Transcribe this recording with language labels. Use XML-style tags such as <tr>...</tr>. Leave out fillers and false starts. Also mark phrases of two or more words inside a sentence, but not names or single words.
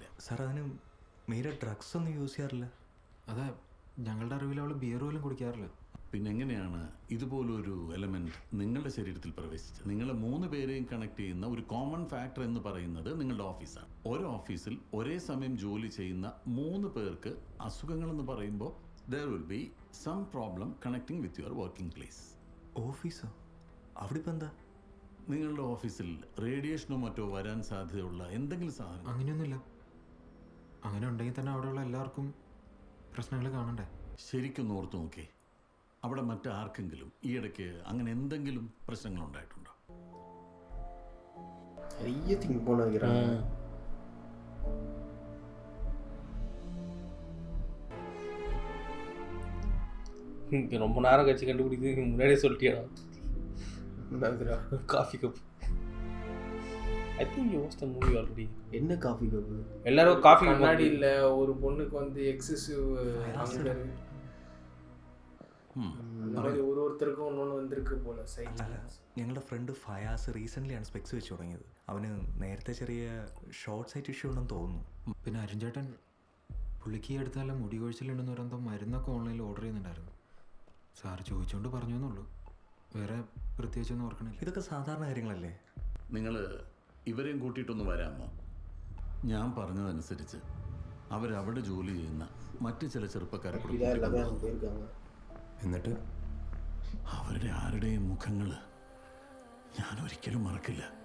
<ml>സാർ, അതിന് മീര ഡ്രഗ്സ് ഒന്നും യൂസ് ചെയ്യാറില്ല. അതെ, ഞങ്ങളുടെ അറിവിൽ അവൾ ബിയർ പോലും കുടിക്കാറില്ല. പിന്നെ എങ്ങനെയാണ് ഇതുപോലൊരു എലമെന്റ് നിങ്ങളുടെ ശരീരത്തിൽ പ്രവേശിച്ചത്? നിങ്ങളെ 3 പേരെയും കണക്ട് ചെയ്യുന്ന ഒരു</ml> <en>common factor</en> <ml>എന്ന് പറയുന്നത് നിങ്ങളുടെ ഓഫീസാണ്. ഒരു ഓഫീസിൽ ഒരേ സമയം ജോലി ചെയ്യുന്ന 3 പേർക്ക് അസുഖങ്ങളെന്ന് പറയുമ്പോൾ</ml> <en>there will be some problem connecting with your working place.</en> <ml>ഓഫീസോ? അവിടെ ഇപ്പം എന്താ? നിങ്ങളുടെ ഓഫീസിൽ റേഡിയേഷനോ മറ്റോ വരാൻ സാധ്യതയുള്ള എന്തെങ്കിലും സാധനം? അങ്ങനെയൊന്നുമില്ല. അങ്ങനെ ഉണ്ടെങ്കിൽ തന്നെ അവിടെയുള്ള എല്ലാവർക്കും പ്രശ്നങ്ങൾ കാണണ്ടേ? ശരിക്കും ഓർത്ത് നോക്കേ, അവിടെ മറ്റാർക്കെങ്കിലും ഈയിടയ്ക്ക് അങ്ങനെ എന്തെങ്കിലും പ്രശ്നങ്ങൾ ഉണ്ടായിട്ടുണ്ടോ?</ml> <ta>ரொம்ப நேரம் கழிச்சு கண்டுபிடிக்கிறது முன்னாடியே சொல்லிட்டியா?</ta> <en>coffee cup. I think you watch the movie already.</en> <ta>என்ன</ta> <en>coffee cup?</en> <ta>எல்லாரும் காஃபி முன்னாடி இல்ல, ஒரு பொண்ணுக்கு வந்து</ta> <en>excessive anger.</en> <ml>ഓരോരുത്തർക്കും ഒന്നൊന്ന് വന്നിരിക്ക് പോലെ. ഞങ്ങളുടെ ഫ്രണ്ട് ഫയാസ് റീസെൻ്റ്ലിയാണ് സ്പെക്സ് വെച്ച് തുടങ്ങിയത്. അവന് നേരത്തെ ചെറിയ</ml> <en>short sight issue</en> <ml>ഉണ്ടെന്ന് തോന്നുന്നു. പിന്നെ അരുൺ ചേട്ടൻ പുള്ളിക്ക് ഈ അടുത്ത് നല്ല മുടി കൊഴിച്ചിലുണ്ടെന്ന് പറയുമ്പോൾ മരുന്നൊക്കെ ഓൺലൈനിൽ ഓർഡർ ചെയ്യുന്നുണ്ടായിരുന്നു. സാർ ചോദിച്ചുകൊണ്ട് പറഞ്ഞു എന്നുള്ളൂ, വേറെ പ്രത്യേകിച്ചൊന്നും ഓർക്കണില്ല. ഇതൊക്കെ സാധാരണ കാര്യങ്ങളല്ലേ? നിങ്ങൾ ഇവരെയും കൂട്ടിയിട്ടൊന്ന് വരാമോ? ഞാൻ പറഞ്ഞതനുസരിച്ച് അവരവിടെ ജോലി ചെയ്യുന്ന മറ്റ് ചില ചെറുപ്പക്കാരെ എന്നിട്ട് അവരുടെ ആരുടെയും മുഖങ്ങൾ ഞാൻ ഒരിക്കലും മറക്കില്ല.</ml>